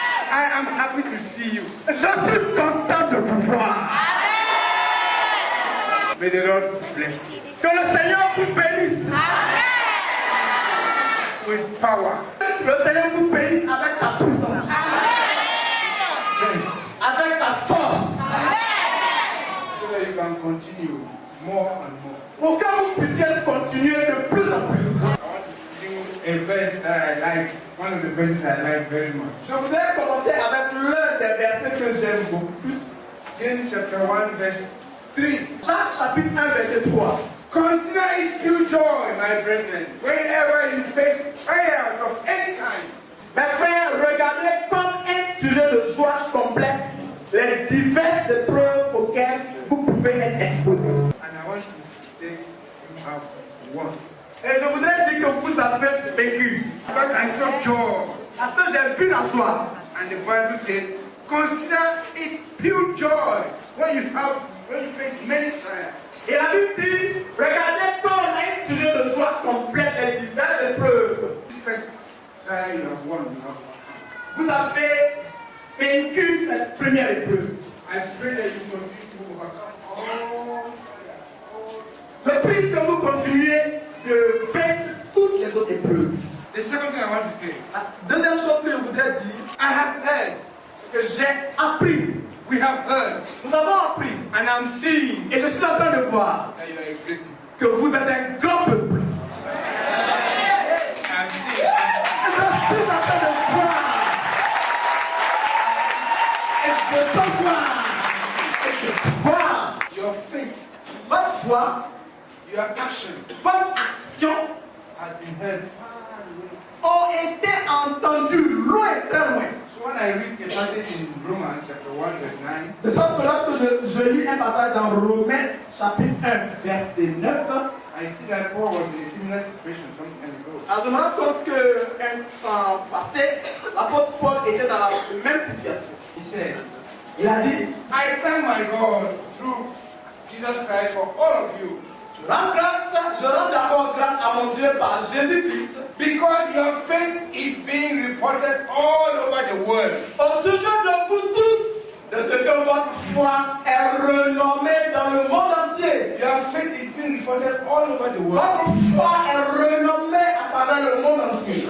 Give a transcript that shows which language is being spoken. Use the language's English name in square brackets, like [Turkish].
[English] I am happy to see you. [French] Je suis content de vous voir. [English] May the Lord bless you. [French] Que le Seigneur vous bénisse. [English] With power. [French] Le Seigneur vous bénisse avec sa puissance. Avec sa force. [English] So that you can continue more and more. [French] Pour que vous puissiez continuer de plus en plus. [English] A verse that I like, one of the verses I like very much. [French] Je voudrais commencer avec l'un des versets que j'aime beaucoup plus. [English] James chapter 1 verse 3. [French] Jacques chapitre 1 verset 3. [English] Consider it pure joy, my brethren, whenever you face trials of any kind. [French] Mes frères, regardez comme un sujet de joie complète les diverses épreuves auxquelles vous pouvez être exposés. [English] And I want you to say you have won. [French] Et je voudrais dire que vous avez vécu. [English] Because I saw joy. [French] Parce que j'ai vu la joie. [English] And the Bible says, consider it pure joy when you face many trials. [French] Et la Bible dit, regardez comme un sujet de joie complète les diverses épreuves. [English] First trial you have won, [French] vous avez vaincu cette première épreuve. [English] I pray that you continue to overcome all. [French] Je prie que vous continuez de vaincre toutes les autres épreuves. [English] The second thing I want to say. [French] La deuxième chose que je voudrais dire, [English] I have heard, [French] que j'ai appris. [English] We have heard. [French] Nous avons appris. [English] And I'm seeing. [French] Et je suis en train de voir [English] that you are a great people. [French] Que vous êtes un grand peuple. [English] I'm seeing. [French] Je suis en train de voir. Et je peux voir. Et je vois. [English] Your faith. [French] Votre foi. [English] Your action. [French] Votre action [English] has been heard far away. [French] Ont été entendues loin, très loin. [English] So when I read a passage in Romans chapter 1 verse 9. [French] De sorte que lorsque je lis un passage dans Romains chapitre 1 verset 9. [English] I see that Paul was in a similar situation some time ago. [French] Alors je me rends compte que en passé, l'apôtre Paul était dans la même situation. [English] He said, [French] il a dit, [English] I thank my God through Jesus Christ for all of you. [French] Je rends d'abord grâce à mon Dieu par Jésus-Christ. [English] Because your faith is being reported all over the world. [French] Au sujet de vous tous, de ce que votre foi est renommée dans le monde entier. [English] Your faith is being reported all over the world. [French] Votre foi est renommée à travers le monde entier.